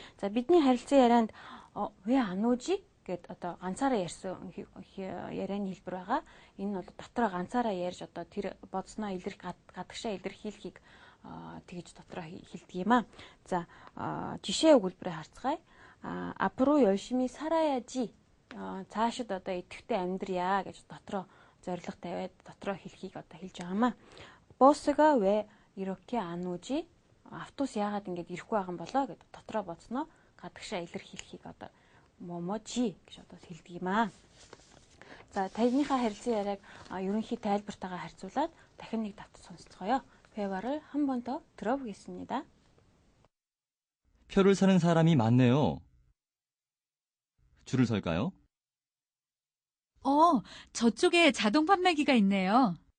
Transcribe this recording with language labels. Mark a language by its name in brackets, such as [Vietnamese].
[Mongolian] За бидний харилцан ярианд [Korean] 왜 안 오지? [Mongolian] гэд одоо ганцаараа ярьсан ярианы хэлбэр байгаа. Энэ нь бол дотроо ганцаараа ярьж одоо тэр бодсноо гадагшаа илэрхийлэхийг тэгж дотроо хэлдэг юм аа. За жишээ өгүүлбэрээ харцгаая. [Korean] 앞으로 열심히 살아야지. [Mongolian] цаашид одоо идэвхтэй амьдрья гэж дотроо зориг тавиад дотроо хэлхийг одоо хэлж байгаамаа. [Korean] 버스가 왜 이렇게 안 오지? [Mongolian] автобус яагаад ингэж ирэхгүй байгаа юм болоо гэж дотроо бодсноо гадагшаа илэрхийлэхийг одоо 뭐뭐지 гэж одоо хэлдэг юм аа. За таны харилцан яриаг ерөнхий тайлбартаагаа харьцуулаад дахин нэг давтаж сонсцгоё. [Korean] 회화를 한 번 더 들어보겠습니다. 표를 사는 사람이 많네요. 줄을 설까요? 저쪽에 자동 판매기가 있네요.